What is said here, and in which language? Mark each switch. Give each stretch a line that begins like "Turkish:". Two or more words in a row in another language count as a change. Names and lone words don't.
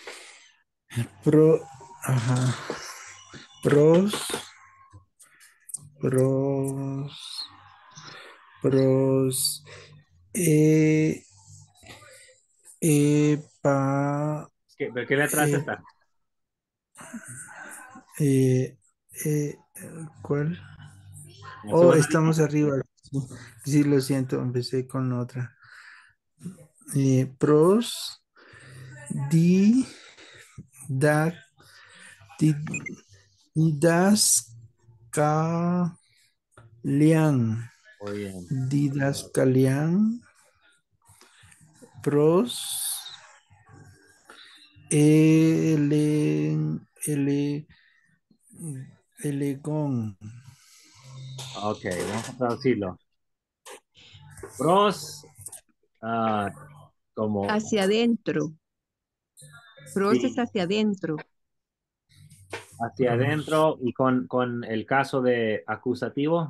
Spanish: pro, ajá, pros, pros, pros, eh, pa, ¿Qué letra es eh, esta? eh, eh, ¿cuál? La Oh, segunda línea. estamos arriba. Sí, sí, lo siento, empecé con otra.
Greek: Pros, δι, δα, δι, διδασκαλίαν,
Spanish: Muy bien.
Greek: διδασκαλίαν, πρός, ελε, ελε, ἔλεγον.
Spanish: Ok, vamos a traducirlo. Pros, ah, como, Hacia adentro. Pros es sí, hacia adentro. hacia adentro y con el caso de acusativo.